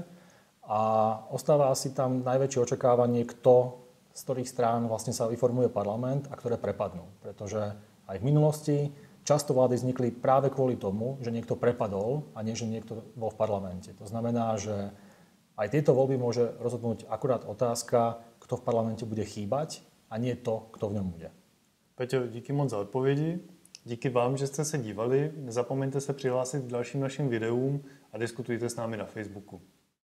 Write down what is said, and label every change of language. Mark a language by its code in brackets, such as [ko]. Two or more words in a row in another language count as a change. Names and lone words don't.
[sk] A ostáva asi tam najväčšie očakávanie, kto z ktorých strán vlastne sa vyformuje parlament a ktoré prepadnú. Pretože aj v minulosti často vlády vznikli práve kvôli tomu, že niekto prepadol a nie, že niekto bol v parlamente. To znamená, že aj tieto voľby môže rozhodnúť akurát otázka, kto v parlamente bude chýbať a nie to, kto v ňom bude. [cs] Peťo, díky moc za odpovědi. Díky vám, že jste se dívali. Nezapomeňte se přihlásit k dalším našim videům a diskutujte s námi na Facebooku.